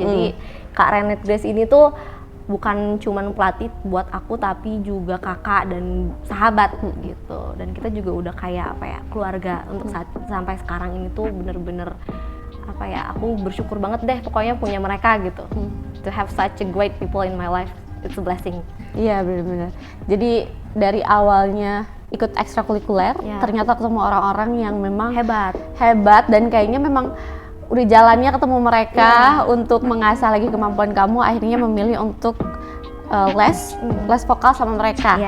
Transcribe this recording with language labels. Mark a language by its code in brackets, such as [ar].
[id] Jadi Kak Renet Grace ini tuh bukan cuman pelatih buat aku, tapi juga kakak dan sahabat gitu. Dan kita juga udah kayak apa ya, keluarga untuk sampai sekarang ini tuh bener-bener apa ya, aku bersyukur banget deh pokoknya punya mereka gitu. [en] To have such a great people in my life, it's a blessing. [id] Iya benar-benar. Jadi dari awalnya ikut ekstrakurikuler, ternyata ketemu orang-orang yang memang hebat dan kayaknya memang udah jalannya ketemu mereka untuk mengasah lagi kemampuan kamu, akhirnya memilih untuk les vokal sama mereka.